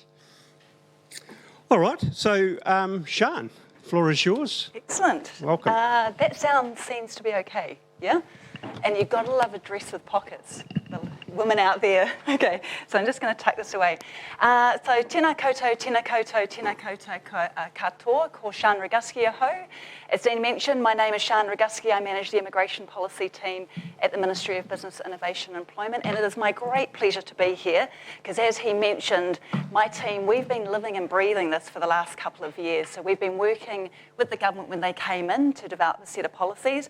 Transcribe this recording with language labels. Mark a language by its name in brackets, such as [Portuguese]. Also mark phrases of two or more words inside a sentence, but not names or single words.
[English] All right, so Sian, the floor is yours. Excellent. Welcome. That sound seems to be okay, yeah? And you've got to love a dress with pockets, the women out there. Okay, so I'm just going to tuck this away. [Māori] So tēnā koutou, tēnā koutou, tēnā koutou katoa, ko Sian Roguski aho. [English] As Dean mentioned, my name is Sian Roguski. I manage the immigration policy team at the Ministry of Business, Innovation and Employment, and it is my great pleasure to be here because, as he mentioned, my team, we've been living and breathing this for the last couple of years. So we've been working with the government when they came in to develop a set of policies.